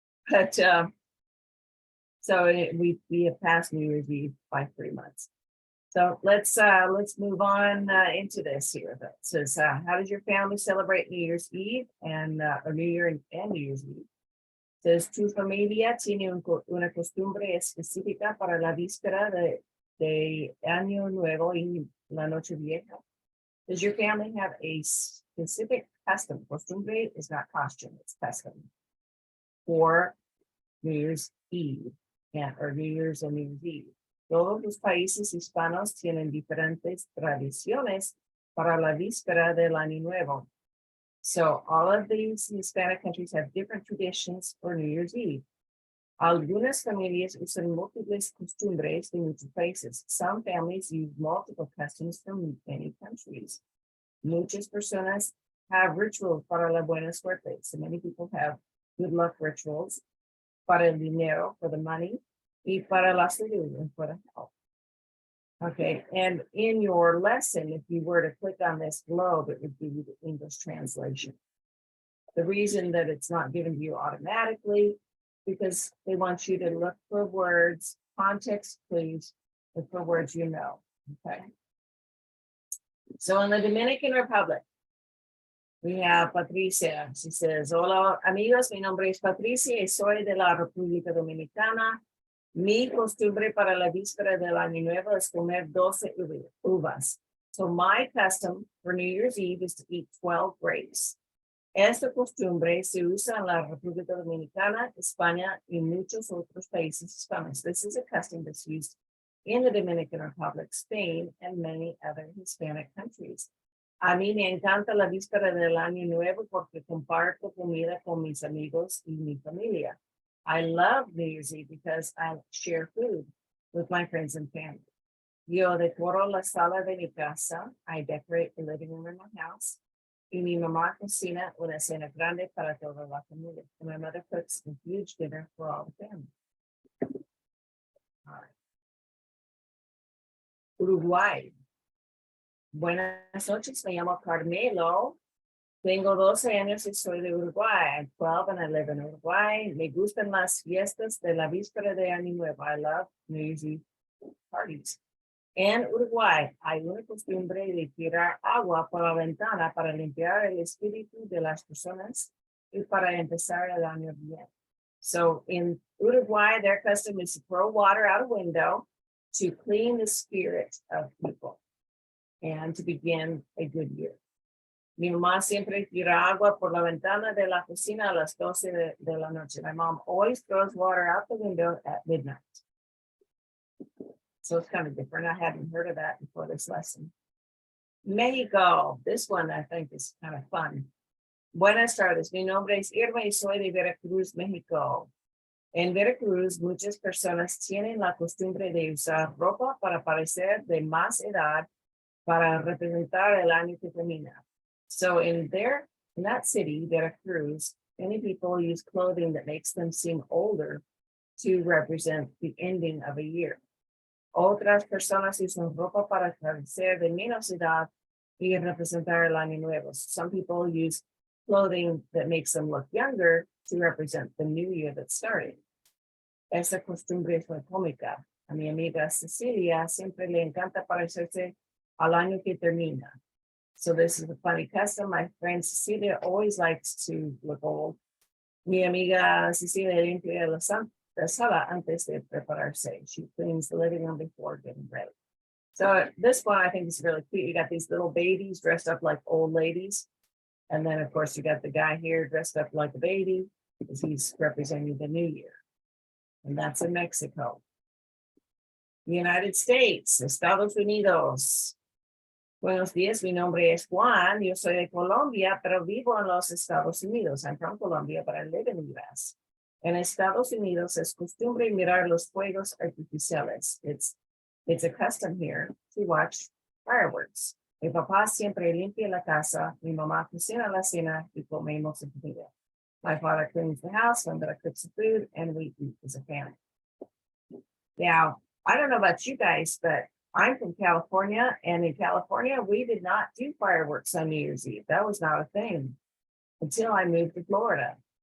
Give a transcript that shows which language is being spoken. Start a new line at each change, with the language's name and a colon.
English: But so we have passed New Year's Eve by 3 months. So let's move on into this here. That says, how does your family celebrate New Year's Eve and or New Year and New Year's Eve?
Spanish: Says, tu familia tiene una costumbre específica para la víspera de Año Nuevo y la Noche Vieja.
English: Does your family have a specific custom? Costumbre is not costume, it's custom for New Year's Eve or New Year's and New Year's Eve.
Spanish: Todos los países hispanos tienen diferentes tradiciones para la víspera del Año Nuevo.
English: So all of these Hispanic countries have different traditions for New Year's Eve.
Spanish: Algunas familias usan múltiples costumbres de muchos países.
English: Some families use multiple customs from many countries.
Spanish: Muchas personas
English: have rituals
Spanish: para la buena suerte.
English: So many people have good luck rituals
Spanish: para el dinero,
English: for the money,
Spanish: y para la salud,
English: and for the health. Okay, and in your lesson, if you were to click on this globe, it would give you the English translation. The reason that it's not given to you automatically, because they want you to look for words, context clues, look for words you know, okay? So in the Dominican Republic, we have Patricia. She says,
Spanish: hola amigos, mi nombre es Patricia y soy de la República Dominicana. Mi costumbre para la víspera del Año Nuevo es comer 12 uvas.
English: So my custom for New Year's Eve is to eat 12 grapes.
Spanish: Esta costumbre se usa en la República Dominicana, España, y muchos otros países hispanos.
English: This is a custom that's used in the Dominican Republic, Spain, and many other Hispanic countries.
Spanish: A mí me encanta la víspera del Año Nuevo porque comparto comida con mis amigos y mi familia.
English: I love New Year's Eve because I share food with my friends and family.
Spanish: Yo decoro la sala de mi casa.
English: I decorate the living room in my house.
Spanish: Y mi mamá cocina una cena grande para toda la familia.
English: And my mother cooks a huge dinner for all the family. All right.
Spanish: Uruguay. Buenas noches, me llamo Carmelo. Tengo 12 años y soy de Uruguay.
English: I'm 12 and I live in Uruguay.
Spanish: Me gustan las fiestas de la víspera de Año Nuevo.
English: I love New Year's Eve parties.
Spanish: En Uruguay hay una costumbre de tirar agua por la ventana para limpiar el espíritu de las personas y para empezar el año bien.
English: So in Uruguay, their custom is to throw water out a window to clean the spirit of people and to begin a good year.
Spanish: Mi mamá siempre tira agua por la ventana de la cocina a las 12 de la noche.
English: My mom always throws water out the window at midnight. So it's kind of different. I hadn't heard of that before this lesson. Mexico, this one I think is kind of fun.
Spanish: Buenas tardes, mi nombre es Irma y soy de Veracruz, México. En Veracruz, muchas personas tienen la costumbre de usar ropa para parecer de más edad para representar el año que termina.
English: So in that city, Veracruz, many people use clothing that makes them seem older to represent the ending of a year.
Spanish: Otras personas usan ropa para parecer de menos edad y representar el año nuevo.
English: Some people use clothing that makes them look younger to represent the new year that's starting.
Spanish: Esa costumbre fue cómica. A mi amiga Cecilia siempre le encanta parecerse al año que termina.
English: So this is a funny custom. My friend Cecilia always likes to look old.
Spanish: Mi amiga Cecilia limpia la sala antes de prepararse.
English: She cleans the living room before getting ready. So this one I think is really cute. You got these little babies dressed up like old ladies. And then of course you got the guy here dressed up like a baby because he's representing the new year. And that's in Mexico. The United States, Estados Unidos.
Spanish: Buenos días, mi nombre es Juan. Yo soy de Colombia, pero vivo en los Estados Unidos.
English: I'm from Colombia, but I live in the US.
Spanish: En Estados Unidos es costumbre mirar los fuegos artificiales.
English: It's a custom here to watch fireworks.
Spanish: Mi papá siempre limpia la casa. Mi mamá cocina la cena y comemos en familia.
English: My father cleans the house, my mother cooks the food, and we eat as a family. Now, I don't know about you guys, but I'm from California, and in California, we did not do fireworks on New Year's Eve. That was not a thing until I moved to Florida.